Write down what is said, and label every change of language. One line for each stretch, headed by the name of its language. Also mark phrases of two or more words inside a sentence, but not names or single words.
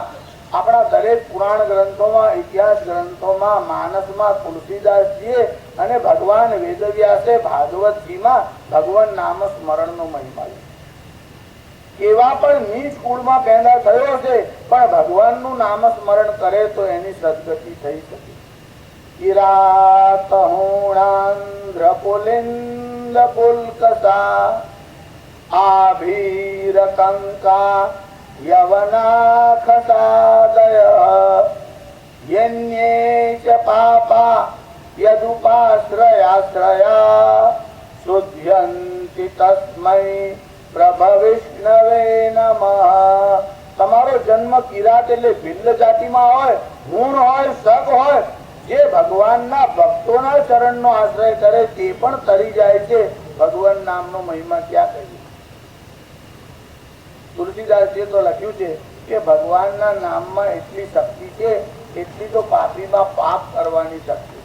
Gujarati: આપણા દરેક પુરાણ ગ્રંથોમાં, ઇતિહાસ ગ્રંથોમાં, માનસમાં તુલસીદાસજીએ અને ભગવાન વેદવ્યાસે ભાગવતજીમાં ભગવાન નામ સ્મરણનો મહિમા છે. એવા પણ નીચ કુળમાં પેદા થયો છે, પણ ભગવાનનું નામ સ્મરણ કરે તો એની સદગતિ થઈ શકે.
Sanskrit: किरातहूणान्ध्रपुलिन्द पुल्कसा आभीरकङ्का यवनाखसादयः यन्ये च पापा यदुपाश्रयाश्रया शुध्यन्ति तस्मै प्रभविष्णवे नमः।
Gujarati: તમારો જન્મ કિરાત એટલે ભિલ્લ જાતિમાં હોય, મૂળ હોય, સગ હોય, જે ભગવાનના ભક્તોના ચરણનો આશ્રય કરે તે પણ તરી જાય છે. ભગવાન નામનો મહિમા ક્યાં કહીએ? તુલસીદાસજીએ તો લખ્યું છે કે ભગવાનના નામમાં એટલી શક્તિ છે એટલી તો પાપીમાં પાપ કરવાની શક્તિ.